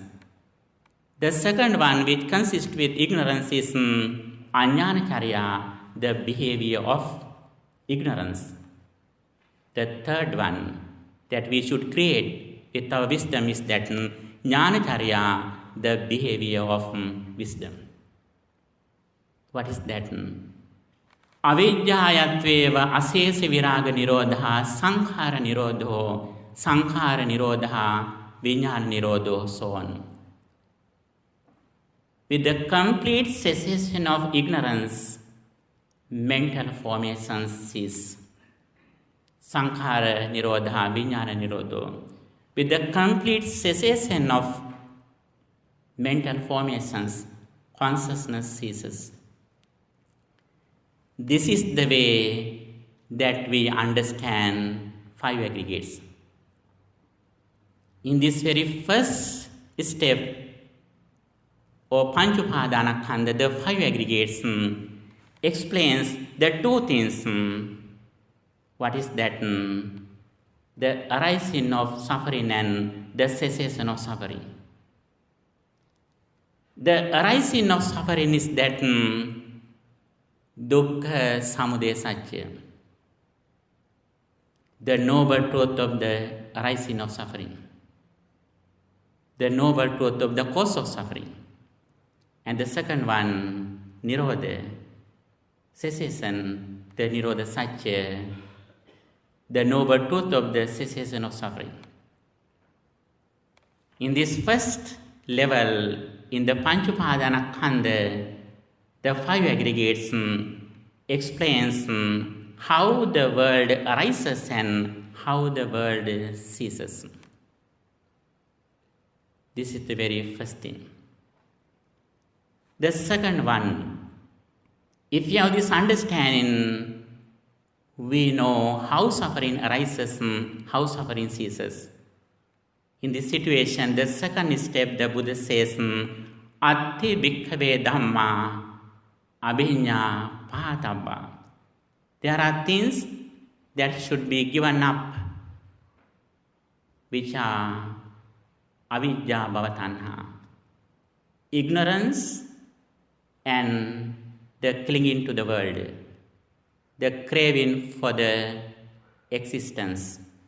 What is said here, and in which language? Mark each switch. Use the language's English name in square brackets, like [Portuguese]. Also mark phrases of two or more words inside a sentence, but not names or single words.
[English] The second one, which consists with ignorance, is ajnanacharya, the behavior of ignorance. The third one that we should create with our wisdom is that jnanacharya, the behavior of wisdom. What is that? [Pali] Avidyāyatveva asesa viraga nirodha sankhara nirodho sankhara nirodha vijnana nirodho, [English] so on. With the complete cessation of ignorance, mental formations cease. [Pali] Sankhara nirodha vijnana nirodho. [English] With the complete cessation of mental formations, consciousness ceases. This is the way that we understand five aggregates. In this very first step, or Panchupadana, the five aggregates explains the two things. What is that? The arising of suffering and the cessation of suffering. The arising of suffering is that [Pali] dukkha samudaya satya, [English] the noble truth of the arising of suffering, the noble truth of the cause of suffering. And the second one, nirodha, cessation, the [Pali] nirodha satya, [English] the noble truth of the cessation of suffering. In this first level, in the [Pali] Panchupadana Khanda, [English] the five aggregates explains how the world arises and how the world ceases. This is the very first thing. The second one, if you have this understanding, we know how suffering arises and how suffering ceases. In this situation, the second step, the Buddha says, [Pali] Atti bhikkhave dhamma abhinya pahatabba. [English] There are things that should be given up, which are [Pali] avidya bhavatanha. [English] ignorance and the clinging to the world, the craving for the existence.